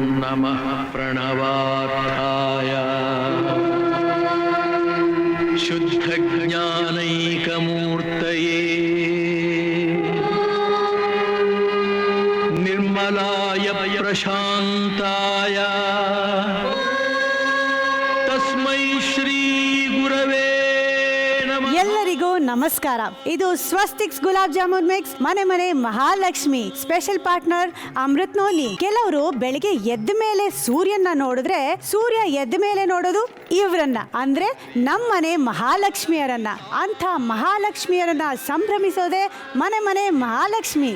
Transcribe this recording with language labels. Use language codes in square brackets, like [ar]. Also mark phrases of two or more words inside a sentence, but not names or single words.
[sa] नमः प्रणवार्थाय शुद्धज्ञानैकमूर्तये निर्मलाय प्रशान्ताय तस्मै श्री गुरवे नमः। [kn] ಎಲ್ಲರಿಗೂ ನಮಸ್ಕಾರ. ಇದು ಸ್ವಸ್ತಿಕ್ಸ್ ಗುಲಾಬ್ ಜಾಮೂನ್ ಮಿಕ್ಸ್ ಮನೆ ಮನೆ ಮಹಾಲಕ್ಷ್ಮಿ ಸ್ಪೆಷಲ್ ಪಾರ್ಟ್ನರ್ ಅಮೃತ್ ನೋಲಿ. ಕೆಲವರು ಬೆಳಿಗ್ಗೆ ಎದ್ದ ಮೇಲೆ ಸೂರ್ಯನ ನೋಡಿದ್ರೆ ಸೂರ್ಯ ಎದ್ದ ಮೇಲೆ ನೋಡೋದು ಇವ್ರನ್ನ, ಅಂದ್ರೆ ನಮ್ಮನೆ ಮಹಾಲಕ್ಷ್ಮಿಯರನ್ನ. ಅಂತ ಮಹಾಲಕ್ಷ್ಮಿಯರನ್ನ ಸಂಭ್ರಮಿಸೋದೆ ಮನೆ ಮನೆ ಮಹಾಲಕ್ಷ್ಮಿ.